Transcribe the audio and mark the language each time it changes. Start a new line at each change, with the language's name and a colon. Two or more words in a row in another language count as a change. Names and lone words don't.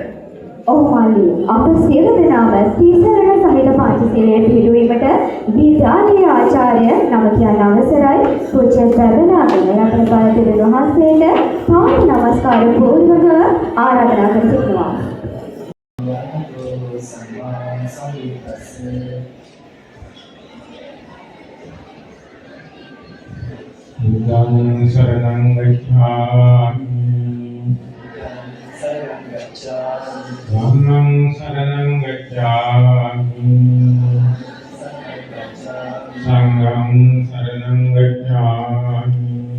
Sinhala: ඔව් මාළි අප සියලු දෙනාම තීසරණ සහිත පංචශීලයේ පිළිවීමට විද්‍යාලයේ ආචාර්ය නම කියන අවසරයි පූජ්‍ය සර්වනාගම යටපත් වහන්සේට පාද නමස්කාර පූර්වක ආරාධනා කර සිටිනවා.
Pali: බුද්ධං शरणं गच्छामि ධම්මං शरणं गच्छामि සංඝං शरणं गच्छामि